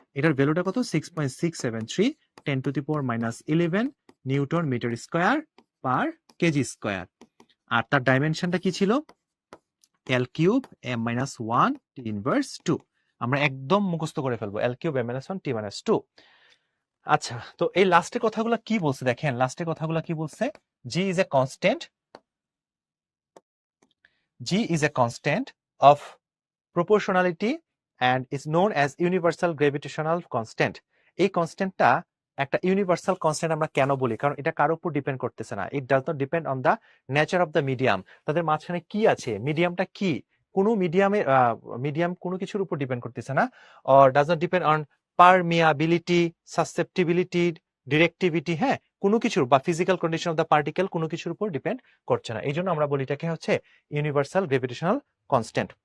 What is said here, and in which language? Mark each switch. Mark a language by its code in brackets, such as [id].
[bn] এটার ভ্যালুটা কত, 6.673 10⁻⁻11 নিউটন মিটার স্কোয়ার পার কেজি স্কোয়ার। আর তার ডাইমেনশনটা কি ছিল, L³ m-1 t ইনভার্স 2। আমরা একদম মুখস্থ করে ফেলবো, L³ m-1 t minus 2। আচ্ছা, তো এই লাস্টের কথাগুলো কি বলছে [en] দেখেন, লাস্টের কথাগুলো কি বলছে, G is a constant, G is a constant of proportionality and is known as universal gravitational constant। [bn] এই কনস্ট্যান্টটা একটা ইউনিভার্সাল কনস্ট্যান্ট আমরা কেন বলি, কারণ এটা কারোর উপর ডিপেন্ড করতেছে না। [en] It does not depend on the nature of the medium. [bn] তাদের মাঝখানে কি আছে, মিডিয়ামটা কি, কোনো মিডিয়াম কোনো কিছুর উপর ডিপেন্ড করতেছে না। [en] or does not depend on permeability, [bn] susceptibility, ডিরেক্টিভিটি, হ্যাঁ, কোনো কিছুর, বা physical condition of the particle, কোনো কিছুর উপর ডিপেন্ড করছে না। এই জন্য আমরা বলি এটাকে হচ্ছে ইউনিভার্সাল গ্রেভিটেশনাল কনস্ট্যান্ট।